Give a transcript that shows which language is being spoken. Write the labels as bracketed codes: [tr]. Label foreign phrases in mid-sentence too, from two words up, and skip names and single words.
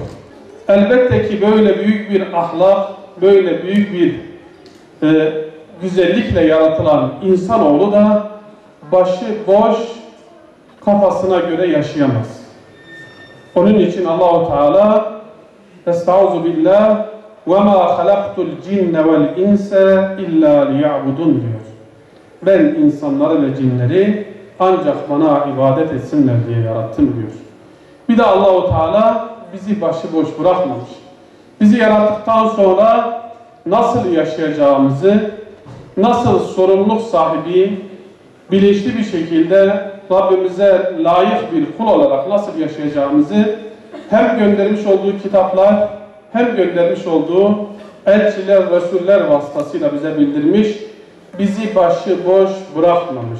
[tr] Elbette ki böyle büyük bir ahlak, böyle büyük bir güzellikle yaratılan insanoğlu da başı boş, kafasına göre yaşayamaz. Onun için Allah-u Teala [ar] أستعيذ بالله وَمَا خَلَقْتُ الْجِنَّ وَالْاِنْسَ اِلَّا لِيَعْبُدُونَ diyor. [tr] Ben insanları ve cinleri ancak bana ibadet etsinler diye yarattım diyor. Bir de Allah-u Teala bizi başıboş bırakmamış. Bizi yarattıktan sonra nasıl yaşayacağımızı, nasıl sorumluluk sahibi, bilinçli bir şekilde Rabbimize layık bir kul olarak nasıl yaşayacağımızı hem göndermiş olduğu kitaplar, hem göndermiş olduğu elçiler, resuller vasıtasıyla bize bildirmiş, bizi başıboş bırakmamış.